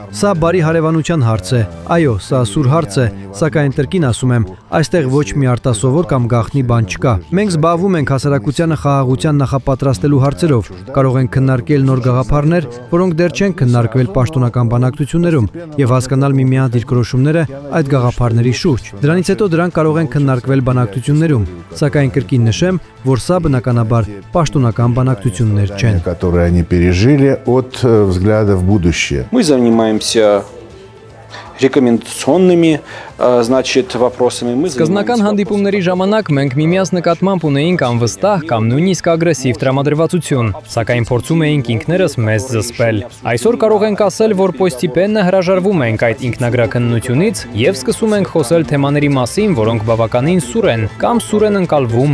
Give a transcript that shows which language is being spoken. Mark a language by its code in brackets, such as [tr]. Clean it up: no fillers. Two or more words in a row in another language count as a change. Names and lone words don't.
[hy] Սա բարի հարևանության հարց է։ Այո, սա սուր հարց է, սակայն տրկին ասում եմ, այստեղ ոչ մի արտասովոր կամ գաղտնի բան չկա։ Մենք զբաղվում ենք հասարակությանը խաղաղության նախապատրաստելու հարցերով, կարող ենք քննարկել նոր գաղափարներ, որոնք դեռ չեն քննարկվել պաշտոնական բանակցություններում եւ հասկանալ միմյանց դիրքորոշումները այդ գաղափարների շուրջ։ Դրանից հետո դրանք կարող են քննարկվել բանակցություններում, սակայն կրկին նշեմ, որ սա բնականաբար պաշտոնական бանակցություններ չեն, [ru] которые они пережили от взгляда в будущее. Мы занимаемся рекомендационными, значит, вопросами. [hy] Սկզբնական հանդիպումների ժամանակ մենք միմյանց նկատմամբ ունեինք անվստահ կամ նույնիսկ ագրեսիվ տրամադրվածություն, սակայն փորձում էինք ինքներս մեզ զսպել։ Այսօր կարող ենք ասել, որ պոստիպենը հրաժարվում ենք այդ ինքնագրաքննությունից եւ սկսում ենք խոսել թեմաների մասին, որոնք բավականին սուր են կամ սուր են ընկալվում